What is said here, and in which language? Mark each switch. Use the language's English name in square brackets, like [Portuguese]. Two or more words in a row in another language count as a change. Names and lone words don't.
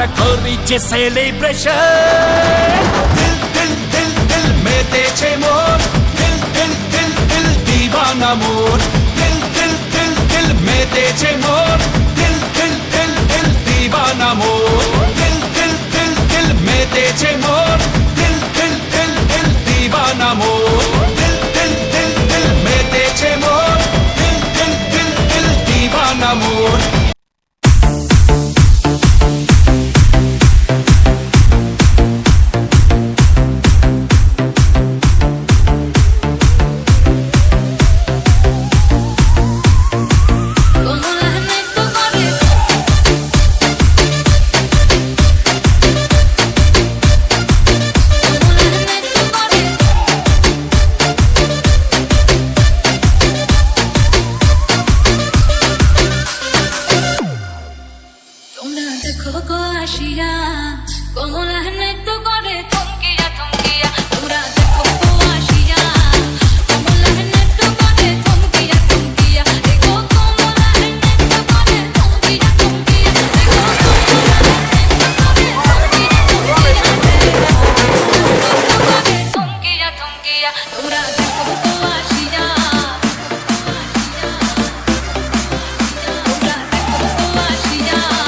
[Bangla] করিছে সেলিব্রেশন দিল দিল দিল দিল মেতেছে মন দিল দিল দিল দিল দিবানা মন দিল দিল দিল দিল মেতেছে মন দিল দিল দিল দিল দিবানা মন দিল দিল দিল দিল মেতেছে মন দিল দিল দিল দিল দিবানা মন দিল দিল দিল দিল মেতেছে মন দিল দিল দিল দিল দিবানা মন [Spanish] como la gente corre como la gente corre [Bangla] তোমরা দেখো গো আসিয়া [Spanish] como la gente corre [Bangla] থমকিয়া থমকিয়া তোমরা দেখো গো আসিয়া [Spanish] como la gente corre [Bangla] থমকিয়া থমকিয়া দেখো [Spanish] como la gente corre [Bangla] থমকিয়া থমকিয়া দেখো [Spanish] como la gente corre [Bangla] থমকিয়া থমকিয়া তোমরা দেখো গো আসিয়া তোমরা দেখো গো আসিয়া